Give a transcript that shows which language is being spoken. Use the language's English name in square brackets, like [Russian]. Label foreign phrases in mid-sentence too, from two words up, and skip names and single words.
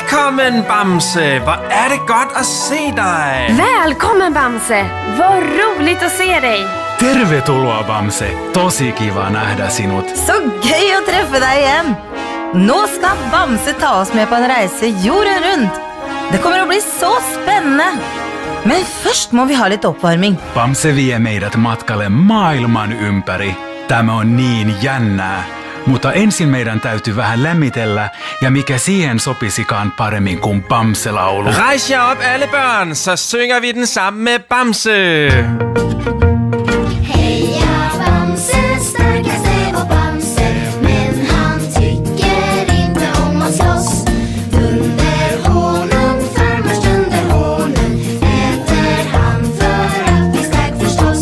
[Swedish] Välkommen, Bamse! Vad är det gott att se dig? Välkommen, Bamse! Vad roligt att se dig! [Finnish] Tervetuloa, Bamse! Tosi kiva nähdä sinut. [Norwegian] Så gøy å treffe deg igjen! Nå skal Bamse ta oss med på en reise jorden rundt. Det kommer å bli så spennende. Men først må vi ha litt oppvarming. [Finnish] Bamse vie meidät matkalle maailman ympäri. Tämä on niin jännää. Mutta ensin meidän täytyy vähän lämmitellä, ja mikä siihen sopisikaan paremmin kuin Bamse-laulu. [Danish] Rejs jer op, alle børn, så synger vi den sammen med Bamse. [Swedish] Heja Bamse, starkaste var Bamse, men han tycker inte om att slåss. Under honung, farmars under honung, äter han för att bli stark förstås.